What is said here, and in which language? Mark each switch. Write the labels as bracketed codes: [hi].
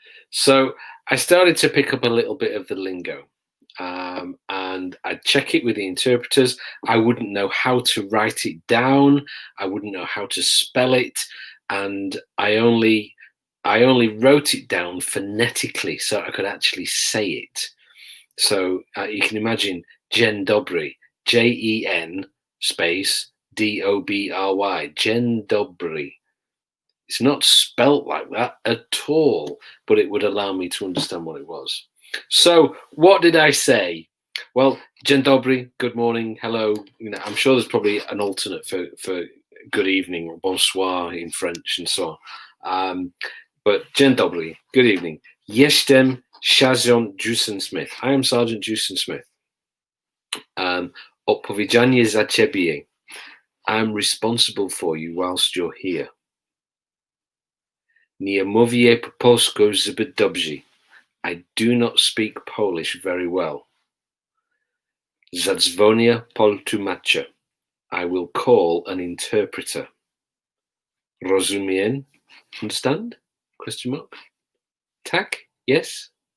[en] So I started to pick up a little bit of the lingo, and I'd check it with the interpreters. I wouldn't know how to write it down. I wouldn't know how to spell it. And I only wrote it down phonetically so I could actually say it. So you can imagine dzień dobry, Jen space Dobry, dzień dobry. It's not spelt like that at all, but it would allow me to understand what it was. So what did I say? Well, dzień dobry, good morning, hello. I'm sure there's probably an alternate for good evening or bonsoir in French and so on. But dzień dobry, good evening. [pl] Jestem Sergeant Jason Smith. [en] I am Sergeant Jason Smith. [pl] Odpowiedzialny za ciebie. [en] I'm responsible for you whilst you're here. [pl] Nie mówię po polsku zbyt dobrze. [en] I do not speak Polish very well. [pl] Zadzwonię po tłumacza. [en] I will call an interpreter. [pl] Rozumiem? [en] Understand? Question mark. [pl] Tak? [en] Yes?